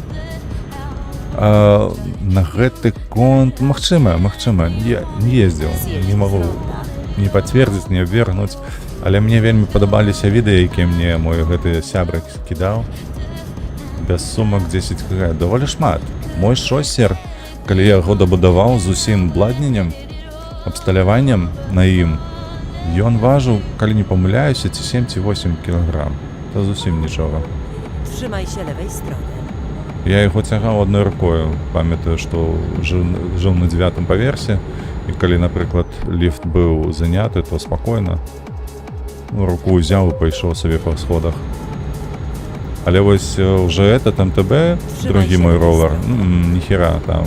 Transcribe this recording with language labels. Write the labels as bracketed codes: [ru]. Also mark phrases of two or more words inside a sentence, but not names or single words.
[be] На гэты конт магчыма, я не ездзіў, не магу не пацвердзіць, не абвергнуць, але мне вельмі падабаліся відэа, якія мне мой гэты сябрак кідаў. Без сумак 10 кг, даволі шмат. Мой шосер, калі я яго дабудаваў з усім абладненнем, абсталяваннем на ім, Ён важыў, калі не памыляюся, ці 7 ці 8 кілаграм. То зусім нічога. [pl] Trzymaj się lewej strony. [be] Я яго цягаў адной рукою. Памятаю, што жыў на 9-м паверсе, і калі, напрыклад, ліфт быў заняты, то спакойна руку ўзяў і пайшоў сабе па сходах. Але вось [ru] уже этот [be] МТБ, другі мой ровер, ніхера там.